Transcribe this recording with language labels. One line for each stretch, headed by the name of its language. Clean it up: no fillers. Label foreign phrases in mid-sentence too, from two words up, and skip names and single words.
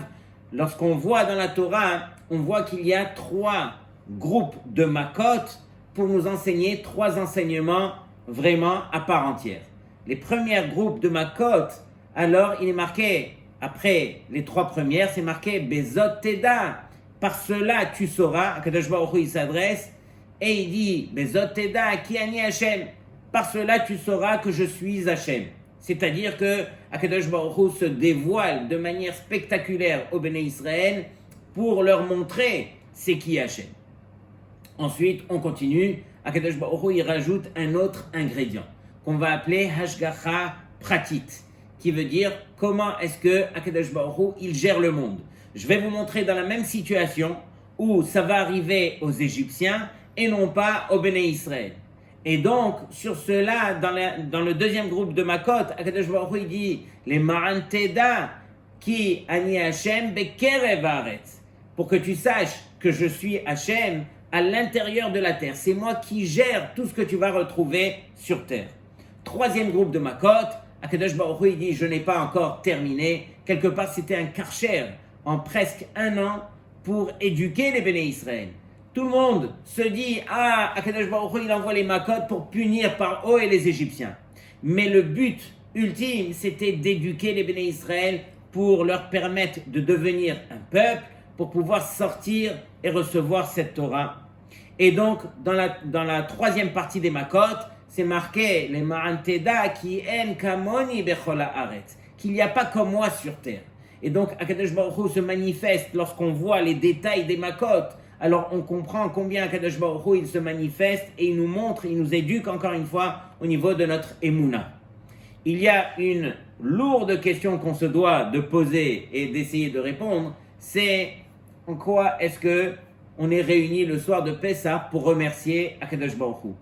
French: Lorsqu'on voit dans la Torah, on voit qu'il y a 3 groupes de Makot pour nous enseigner 3 enseignements vraiment à part entière. Les premiers groupes de Makot, alors il est marqué, après les 3 premières, c'est marqué
Hebrew: בזאת תדע.
French: Par cela tu sauras,
Hebrew: הקדוש ברוך הוא
French: il s'adresse, Et il dit,
Hebrew: בזאת תדע כי אני השם.
French: Par cela, tu sauras que je suis Hashem. C'est-à-dire que
Hebrew: הקדוש ברוך הוא
French: se dévoile de manière spectaculaire au
Hebrew: בני ישראל
French: pour leur montrer c'est qui Hashem. Ensuite, on continue.
Hebrew: הקדוש ברוך הוא,
French: il rajoute un autre ingrédient qu'on va appeler
Hebrew: השגחה פרטית,
French: qui veut dire comment est-ce que
Hebrew: הקדוש ברוך הוא,
French: il gère le monde. Je vais vous montrer dans la même situation où ça va arriver aux Égyptiens et non pas au
Hebrew: בני ישראל.
French: Et donc, sur cela, dans le deuxième groupe de Makot,
Hebrew: הקדוש ברוך הוא,
French: il dit
Hebrew: למען תדע כי אני השם בקרב הארץ,
French: pour que tu saches que je suis Hashem à l'intérieur de la terre. C'est moi qui gère tout ce que tu vas retrouver sur terre. Troisième groupe de Makot,
Hebrew: הקדוש ברוך הוא,
French: il dit je n'ai pas encore terminé. Quelque part, c'était un karcher en presque 1 an pour éduquer les
Hebrew: בני ישראל.
French: Tout le monde se dit,
Hebrew: הקדוש ברוך הוא,
French: il envoie les Makot pour punir par haut et les Égyptiens. Mais le but ultime, c'était d'éduquer les
Hebrew: בני ישראל
French: pour leur permettre de devenir un peuple, pour pouvoir sortir et recevoir cette Torah. Et donc, dans la troisième partie des Makot, c'est marqué,
Hebrew: למען תדע כי אין כמוני בכל הארץ,
French: qu'il n'y a pas comme moi sur terre. Et donc,
Hebrew: הקדוש ברוך הוא
French: se manifeste lorsqu'on voit les détails des Makot. Alors on comprend combien
Hebrew: הקדוש ברוך הוא,
French: il se manifeste et il nous montre, il nous éduque encore une fois au niveau de notre Emouna. Il y a une lourde question qu'on se doit de poser et d'essayer de répondre, c'est en quoi est-ce que on est réunis le soir de Pessah pour remercier
Hebrew: הקדוש ברוך הוא.